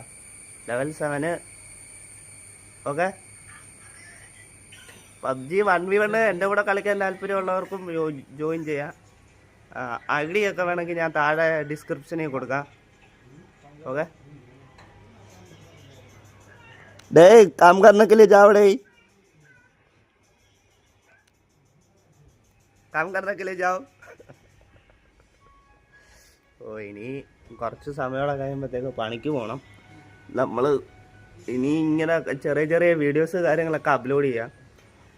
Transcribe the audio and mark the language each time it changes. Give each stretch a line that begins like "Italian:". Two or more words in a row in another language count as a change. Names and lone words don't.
Malayalam: ലെവൽ 7. ഓക്കെ, പബ്ജി 1v1 എൻ്റെ കൂടെ കളിക്കാൻ താല്പര്യമുള്ളവർക്കും ജോയിൻ ചെയ്യാം. ID ഒക്കെ വേണമെങ്കിൽ ഞാൻ താഴെ ഡിസ്ക്രിപ്ഷനിൽ കൊടുക്കാം. ഓക്കെ,
Hindi: काम करने के लिए जाओ काम करने के लिए जाओ.
Malayalam: ഇനി കുറച്ച് സമയമോടെ കഴിയുമ്പോഴത്തേക്ക് പണിക്ക് പോകണം. നമ്മൾ ഇനി ഇങ്ങനെ ചെറിയ ചെറിയ വീഡിയോസ് കാര്യങ്ങളൊക്കെ അപ്ലോഡ് ചെയ്യാം.